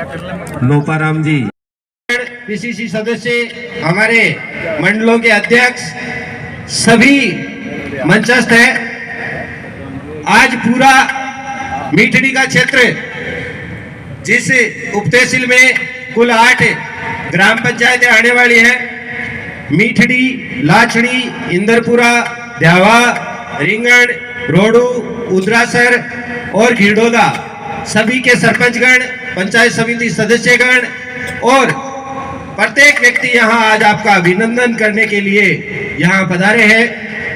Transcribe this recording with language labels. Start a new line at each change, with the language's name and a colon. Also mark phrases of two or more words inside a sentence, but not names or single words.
Hindi: लोपाराम जी पीसीसी सदस्य, हमारे मंडलों के अध्यक्ष, सभी मंचस्थ है। आज पूरा मीठड़ी का क्षेत्र, जिस उप तहसील में कुल 8 ग्राम पंचायतें आने वाली हैं, मीठड़ी, लाछड़ी, इंदरपुरा, ध्यावा, रिंगण, रोडू, उद्रासर और घिरडोदा, सभी के सरपंचगण, पंचायत समिति सदस्यगण और प्रत्येक व्यक्ति यहां आज आपका अभिनंदन करने के लिए यहां पधारे हैं।